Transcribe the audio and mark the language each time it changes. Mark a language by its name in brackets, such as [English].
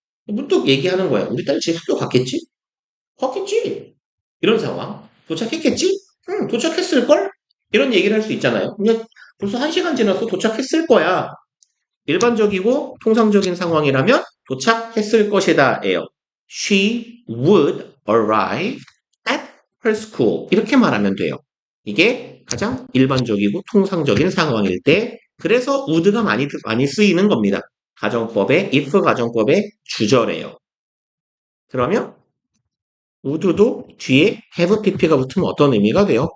[Korean] 문득 얘기하는 거예요. 우리 딸 지금 학교 갔겠지? 갔겠지? 이런 상황. 도착했겠지? 응, 도착했을걸? 이런 얘기를 할 수 있잖아요. 그냥 벌써 1시간 지났어. 도착했을 거야. 일반적이고 통상적인 상황이라면 도착했을 것이다 예요. [English] She would arrive at her school. [Korean] 이렇게 말하면 돼요. 이게 가장 일반적이고 통상적인 상황일 때 그래서 would가 많이 쓰이는 겁니다. 가정법의 if 가정법의 주절이에요. 그러면 would도 뒤에 have pp가 붙으면 어떤 의미가 돼요?